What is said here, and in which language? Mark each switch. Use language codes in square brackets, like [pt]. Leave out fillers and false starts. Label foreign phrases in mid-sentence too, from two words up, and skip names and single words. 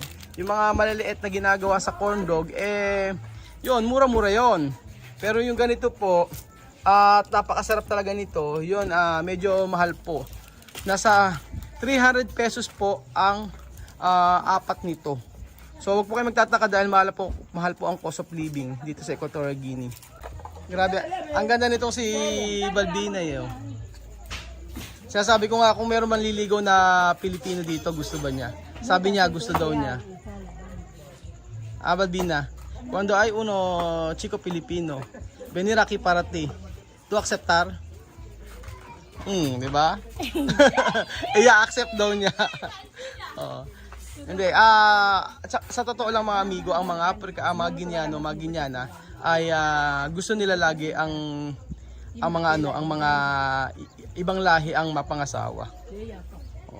[tl] Yung mga maliliit na ginagawa sa corn dog, yun, mura-mura yun. Pero yung ganito po, at napakasarap talaga nito, yun, medyo mahal po. Nasa 300 pesos po ang apat nito. So wag po kayo magtataka dahil mahal po ang [en] cost of living [tl] dito sa Equatorial Guinea. Grabe, ang ganda nitong si Balbina eh. Oh. Sabi ko nga kung meron man liligaw na Pilipino dito, gusto ba niya? Sabi niya, gusto daw niya. Balbina, [es] cuando hay uno chico Filipino, venir aquí para ti, tu aceptar? [tl] Di ba? I-accept daw niya. Oh. Hindi, sa totoo lang mga amigo, ang mga Afrika, mga Ginyano, mga Ginyana, ay gusto nila lagi ang mga ibang lahi ang mapangasawa.